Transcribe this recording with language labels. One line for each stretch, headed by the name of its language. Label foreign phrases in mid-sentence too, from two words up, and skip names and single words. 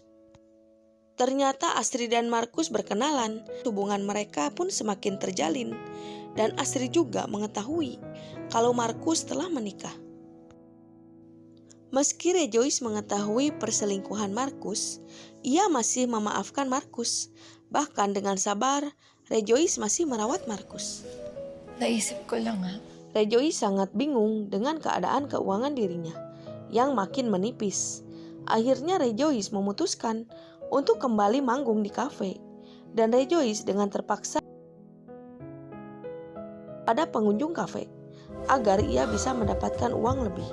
Indonesian: Ternyata Astrid dan Marcus berkenalan, hubungan mereka pun semakin terjalin. Dan Astrid juga mengetahui kalau Marcus telah menikah. Meski Rejoice mengetahui perselingkuhan Marcus, ia masih memaafkan Marcus. Bahkan dengan sabar, Rejoice masih merawat Marcus.
Filipino: Naisip ko lang
Indonesian: Rejoice sangat bingung dengan keadaan keuangan dirinya yang makin menipis. Akhirnya Rejoice memutuskan untuk kembali manggung di kafe. Dan Rejoice dengan terpaksa pada pengunjung kafe agar ia bisa mendapatkan uang lebih.